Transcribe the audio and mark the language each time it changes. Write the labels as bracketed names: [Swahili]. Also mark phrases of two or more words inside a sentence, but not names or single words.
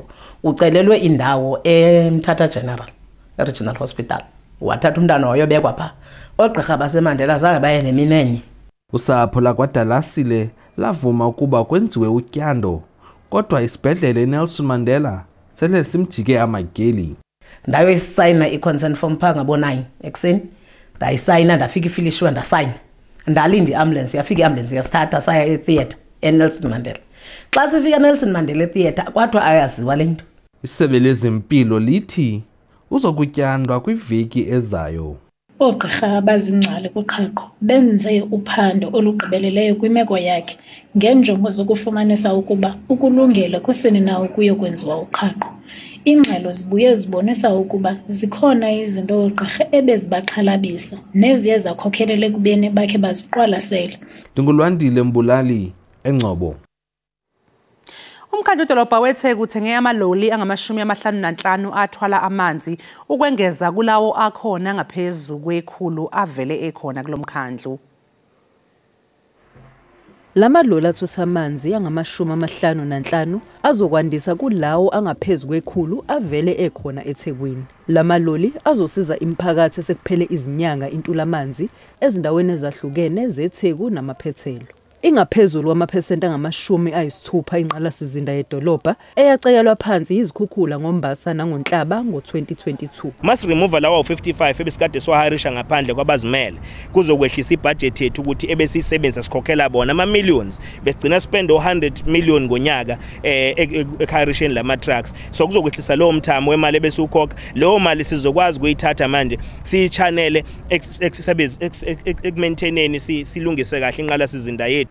[Xhosa] Ucelelwe indawo eMthatha General Regional Hospital. Wathatha umntana wayobekwa pha. Oogqirha baseMandela zange baye neminenye. Usapho lakwaDalasile lavuma ukuba kwenziwe utyando, kodwa isibhedlele iNelson Mandela sele simjike amageli. Ndayo isayina i- [English] consent form [Xhosa] pha ngabo-9 ekuseni. Ndayisayina ndafika ifilishwe ndasayina. Ndalinda i-ambulance, yafika i-ambulance yasithatha saya e-theatre eNelson Mandela. Xa sifika eNelson Mandela e-theatre kwathiwa ayaziwa le nto. Isebe lezempilo lithi uzokutyandwa kwiveki ezayo. Oogqirha abazingcali kuqhaqho benze uphando olugqibeleleyo kwimeko yakhe ngenjongo zokufumanisa ukuba ukulungele kusini na ukuyokwenziwa uqhaqho. Ingxelo zibuye zibonisa ukuba zikhona izinto oogqirha ebezibaxhalabisa neziye zakhokhelela ekubeni bakhe baziqwalasele. Ndingulwandile Mbulali, eNgcobo. [Zulu] Umkhandlu udolobha weTheku uthenge amaloli angama-55 athwala amanzi ukwengeza kulawo akhona ngaphezu kwe100 avele ekhona kulomkhandlu. Lamaloli athutha amanzi angama-55 azokwandisa kulawo angaphezu kwe100 avele ekhona eThekwini. Lamaloli azosiza imiphakathi esekuphele izinyanga intula amanzi ezindaweni ezahlukene zeTheku namaphethelo. Ingaphezulu kwamaphesenti angama-60 inqalasizinda yedolobha eyacekelwa phansi izikhukhula ngoMbasa nangoNhlaba ngo-2022. [English] Must remove [Zulu] lawa 55 ebesikade swaharisha ngaphandle kwabazimele kuzokwehlisa ibudget yethu ukuthi ebesisebenzisa sikhokhela bona ama-millions besigcina [English] spend 100 million [Zulu] ngonyaka ekharisheni lama trucks. So kuzokwehlisa lowo mthamo wemali ebesiukhokha, leyo mali sizokwazi ukuyithatha manje siyichanele ekumaintaineni silungise kahle inqalasizinda yethu.